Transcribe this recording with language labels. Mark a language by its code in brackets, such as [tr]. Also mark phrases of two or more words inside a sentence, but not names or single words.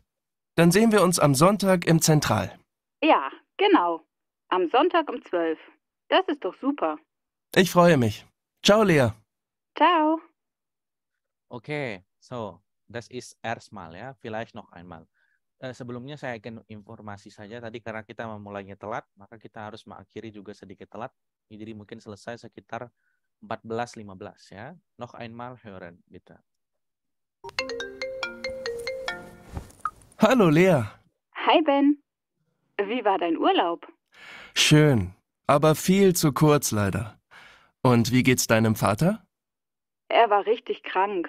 [de] Dann sehen wir uns am Sonntag im Zentral. Ja, genau. Am Sonntag um 12. Das ist doch super. Ich freue mich. Ciao, Lea. Ciao. Oke, so das ist erstmal ya, vielleicht noch einmal. [id] Sebelumnya saya akan informasi saja tadi karena kita memulainya telat, maka kita harus mengakhiri juga sedikit telat. Jadi mungkin selesai sekitar 14.15 ya. [de] Noch einmal hören, bitte. Hallo Lea. Hi Ben. Wie war dein Urlaub? Schön, aber viel zu kurz leider. Und wie geht's deinem Vater? Er war richtig krank.